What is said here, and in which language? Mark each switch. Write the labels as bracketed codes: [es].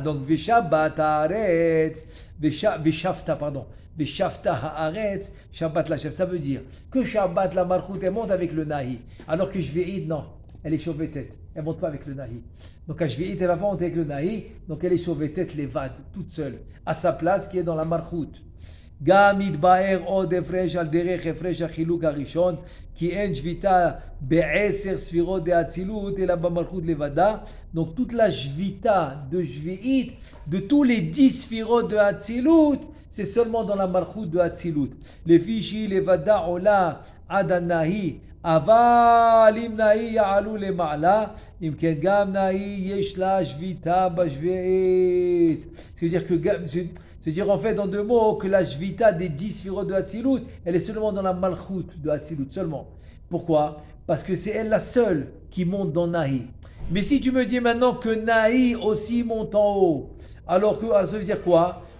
[fr] Donc, Veshabbat Haaretz, Veshafta, pardon. Veshafta Haaretz, Shabbat la chef. Ça veut dire que Shabbat la Malchut, elle monte avec le Nahi. Alors que Shvi'it, non. Elle est Shovetet. Elle ne monte pas avec le Nahi. Donc, à Shvi'it, elle ne va pas monter avec le Nahi. Donc, elle est Shovetet levad, toute seule. À sa place, qui est dans la Malchut. [he] גם יתבאר עוד הפרש על דרך הפרש החילוק הראשון, כי אין שביתה ב10 ספירות דאצילות, אלא במלכות לבדה. [fr] Donc toute la shvita de Shvi'it, de tous les 10 ספירות de Hatzilut, c'est seulement dans la malchut de Hatzilut. [he] לפי שהיא לבדה עולה עד הנאי, אבל אם נאי יעלו למעלה, אם כן גם נאי יש לה שביתה בשביעית. [fr] C'est-à-dire que c'est-à-dire en fait en deux mots que la Shvita des 10 sphirot de Hatzilut, elle est seulement dans la Malchut de Hatzilut, seulement. Pourquoi? Parce que c'est elle la seule qui monte dans Nahi. Mais si tu me dis maintenant que Nahi aussi monte en haut, alors que ça veut dire quoi?